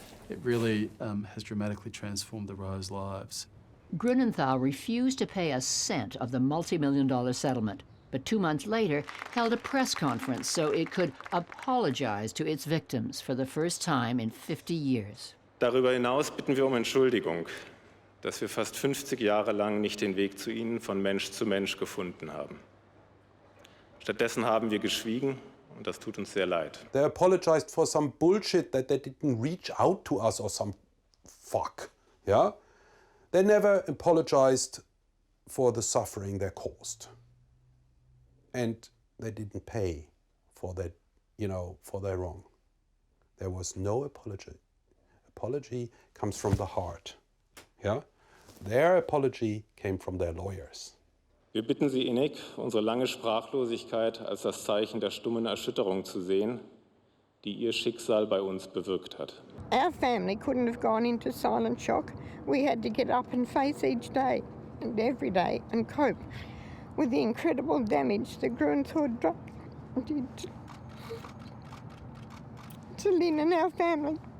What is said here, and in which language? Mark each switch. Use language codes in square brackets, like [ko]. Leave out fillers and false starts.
[en] It really has dramatically transformed the Rowe's lives. Grunenthal refused to pay a cent of the multi-million-dollar settlement, but 2 months later held a press conference so it could apologize to its victims for the first time in 50 years. [de] Darüber hinaus bitten wir Entschuldigung, dass wir fast 50 Jahre lang nicht den Weg zu Ihnen von Mensch zu Mensch gefunden haben. Stattdessen haben wir geschwiegen und das tut uns sehr leid. [en] They apologized for some bullshit that they didn't reach out to us or some fuck, yeah? They never apologized for the suffering they caused. And they didn't pay for that, for their wrong. There was no apology. Apology comes from the heart, yeah? Their apology came from their lawyers. [de] Wir bitten Sie innig, unsere lange Sprachlosigkeit als das Zeichen der stummen Erschütterung zu sehen, die Ihr Schicksal bei uns bewirkt hat. [en] Our family couldn't have gone into silent shock. We had to get up and face each day and every day and cope with the incredible damage the Grunenthal drug did to Lynn and our family.